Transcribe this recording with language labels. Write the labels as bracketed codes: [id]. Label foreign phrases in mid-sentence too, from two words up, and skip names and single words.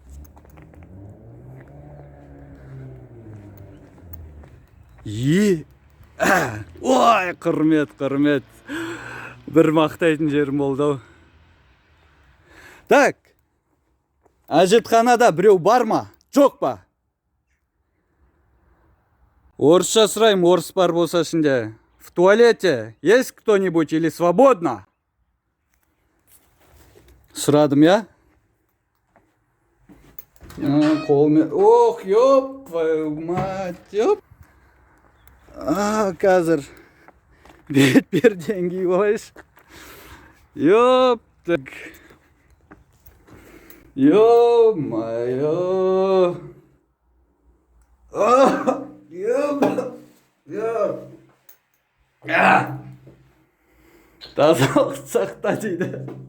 [kk] Ой, құрмет. Бір мақтайтын жерім болды ау. Так, әжетханада біреу бар ма? Жоқ па? Орысша сұрайым, орыс бар болса ішінде. [ru] В туалете есть кто-нибудь или свободно? [kk] Сұрадым, я? Қолмен... [ru] Ох, ёп, твою мать, ёп. [kk] Қазір бетперден киіп алайыншы. [ru] Ёп, так... Ё-моё! [kk] Тазалық сақта дейді.